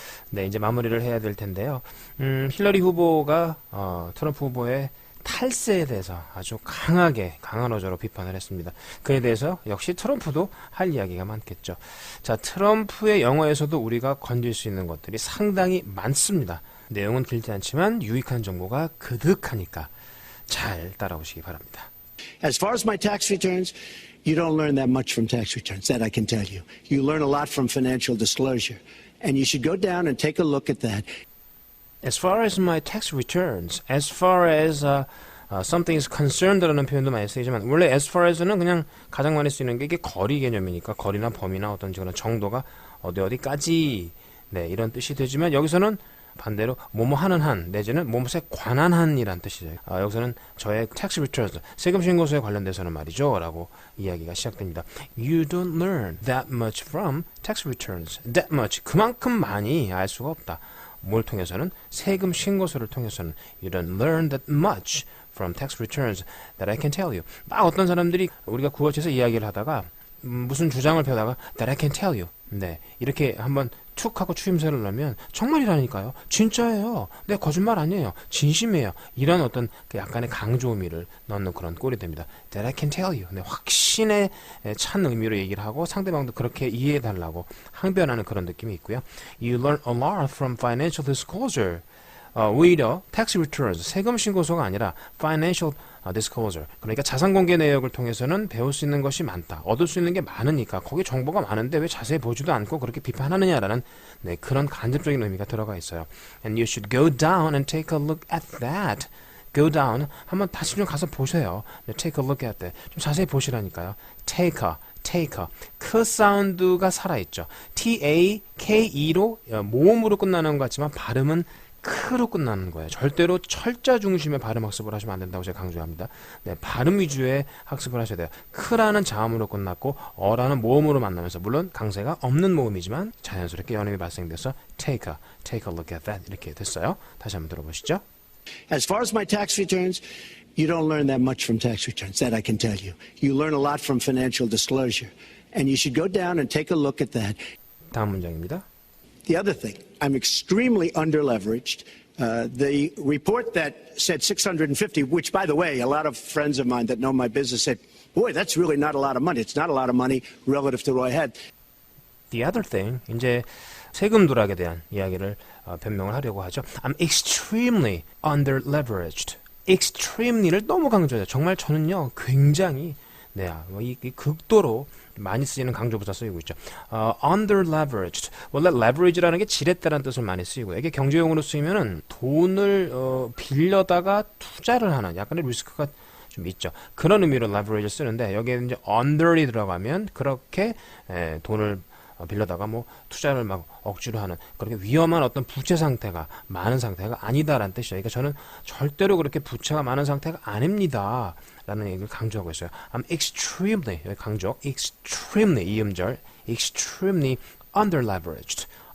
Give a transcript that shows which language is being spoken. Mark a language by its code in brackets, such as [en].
[ko] 네, 이제 마무리를 해야 될 텐데요. 힐러리 후보가 트럼프 후보의 탈세에 대해서 아주 강한 어조로 비판을 했습니다. 그에 대해서 역시 트럼프도 할 이야기가 많겠죠. 자, 트럼프의 영어에서도 우리가 건질 수 있는 것들이 상당히 많습니다. 내용은 길지 않지만 유익한 정보가 그득하니까 잘 따라오시기 바랍니다. [en] As far as my tax returns, you don't learn that much from tax returns, that I can tell you. You learn a lot from financial disclosure. And you should go down and take a look at that. [ko] As far as my tax returns, as far as something is concerned 라는 표현도 많이 쓰이지만 원래 as far as는 그냥 가장 많이 쓰이는 게 이게 거리 개념이니까 거리나 범위나 어떤 그런 정도가 어디까지 네, 이런 뜻이 되지만 여기서는 반대로 뭐뭐 하는 한 내지는 뭐뭐에 관한 한이란 뜻이죠. 여기서는 저의 tax returns 세금 신고서에 관련돼서는 말이죠 라고 이야기가 시작됩니다. [en] You don't learn that much from tax returns. [ko] That much 그만큼 많이 알 수가 없다. [en] 뭘 통해서는 세금 신고서를 통해서는 You don't learn that much from tax returns that I can tell you. [ko] 막 어떤 사람들이 우리가 구어체에서 이야기를 하다가 무슨 주장을 펴다가 that I can tell you. 네, 이렇게 한번 툭 하고 추임새를 넣으면 정말이라니까요. 진짜예요. 네, 거짓말 아니에요. 진심이에요. 이런 어떤 그 약간의 강조 의미를 넣는 그런 꼴이 됩니다. That I can tell you. 네, 확신에 찬 의미로 얘기를 하고 상대방도 그렇게 이해해달라고 항변하는 그런 느낌이 있고요. [en] You learn a lot from financial disclosure. [ko] 오히려 tax returns, 세금 신고서가 아니라 financial disclosure, 그러니까 자산 공개 내역을 통해서는 배울 수 있는 것이 많다. 얻을 수 있는 게 많으니까 거기 정보가 많은데 왜 자세히 보지도 않고 그렇게 비판하느냐라는 네, 그런 간접적인 의미가 들어가 있어요. [en] And you should go down and take a look at that. [ko] Go down, 한번 다시 좀 가서 보세요. [en] 네, take a look at that. [ko] 좀 자세히 보시라니까요. take a. 크 사운드가 살아있죠. T-A-K-E로 모음으로 끝나는 것 같지만 발음은 크로 끝나는 거예요. 절대로 철자 중심의 발음 학습을 하시면 안 된다고 제가 강조합니다. 네, 발음 위주의 학습을 하셔야 돼요. 크라는 자음으로 끝났고 어라는 모음으로 만나면서 물론 강세가 없는 모음이지만 자연스럽게 연음이 발생돼서 take a look at that 이렇게 됐어요. 다시 한번 들어보시죠. [en] As far as my tax returns, you don't learn that much from tax returns, that I can tell you. You learn a lot from financial disclosure. And you should go down and take a look at that. [ko] 다음 문장입니다. [en] The other thing, I'm extremely underleveraged. The report that said 650, which, by the way, a lot of friends of mine that know my business said, boy, that's really not a lot of money. It's not a lot of money relative to what I had. [ko] The other thing, 이제 세금 누락에 대한 이야기를 변명을 하려고 하죠. [en] I'm extremely underleveraged. [ko] extremely를 너무 강조해요. 정말 저는요, 굉장히 이 극도로 많이 쓰이는 강조부사 쓰이고 있죠. [en] Underleveraged. [ko] 원래 leverage라는 게 지렛대라는 뜻을 많이 쓰이고요. 이게 경제용어로 쓰이면은 돈을 빌려다가 투자를 하는 약간의 리스크가 좀 있죠. 그런 의미로 leverage를 쓰는데 여기에 이제 under이 들어가면 그렇게 돈을 빌려다가 뭐 투자를 막 억지로 하는 그렇게 위험한 어떤 부채 상태가 많은 상태가 아니다라는 뜻이죠. 그러니까 저는 절대로 그렇게 부채가 많은 상태가 아닙니다. 라는 얘기를 강조하고 있어요. [en] I'm extremely, 강조, extremely, 이음절, extremely underleveraged.